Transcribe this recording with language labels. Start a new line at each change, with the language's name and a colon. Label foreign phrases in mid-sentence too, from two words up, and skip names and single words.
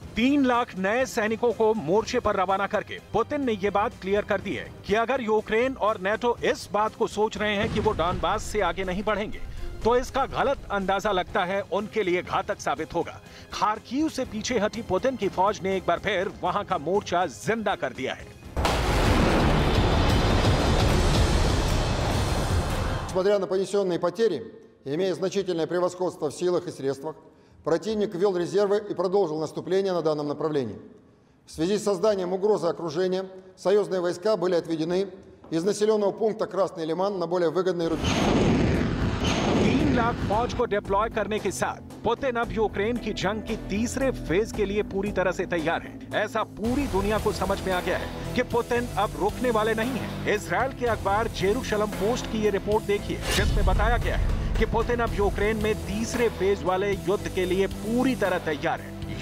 Hindi: 3 लाख नए सैनिकों को मोर्चे पर रवाना करके पुतिन ने ये बात क्लियर कर दी है कि अगर यूक्रेन और नेटो इस बात को सोच रहे हैं कि वो डॉनबास से आगे नहीं बढ़ेंगे, तो इसका गलत अंदाजा लगता है उनके लिए घातक साबित होगा। खार्किव से पीछे हटी पुतिन की फौज ने एक बार फिर वहां का मोर्चा जिंदा कर दिया है।
Russian: Несмотря на понесенные потери, имея значительное превосходство в силах и средствах, противник ввел резервы и продолжил наступление на данном направлении. В связи с созданием угрозы окружения, союзные войска были отведены из населенного пункта Красный Лиман на более выгодные рубежи.
Hindi: 3 लाख फौज को डिप्लॉय करने के साथ पुतिन अब यूक्रेन की जंग की तीसरे फेज के लिए पूरी तरह से तैयार है। ऐसा पूरी दुनिया को समझ में आ गया है कि पुतिन अब रुकने वाले नहीं हैं। इजराइल के अखबार जेरूशलम पोस्ट की ये रिपोर्ट देखिए, जिसमें बताया गया है कि पुतिन अब यूक्रेन में तीसरे फेज वाले युद्ध के लिए पूरी तरह तैयार है।